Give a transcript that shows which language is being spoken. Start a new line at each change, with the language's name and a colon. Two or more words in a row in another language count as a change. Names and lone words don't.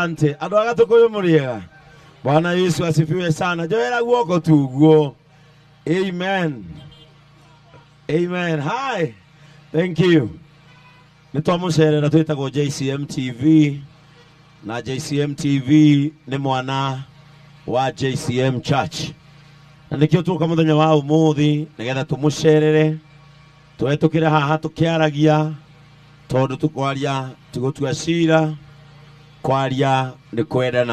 Swahili: Asante.
Kikuyu: Andũ a Gatukuyu mũrĩega.
Swahili: Bwana Yesu asifiwe sana.
Kikuyu: Joera guoko tu guo.
English: Amen. Amen. Hi. Thank you.
Kikuyu: Nitwamucerera twitagwo JCM TV. Na JCM TV ni mwana wa JCM Church. Na nikio tuka muthenya wa umuthi nigetha tumucerere. Twetukire haha tukiaragia tondu tukwaria tugutua cira kwaria ni kwendana.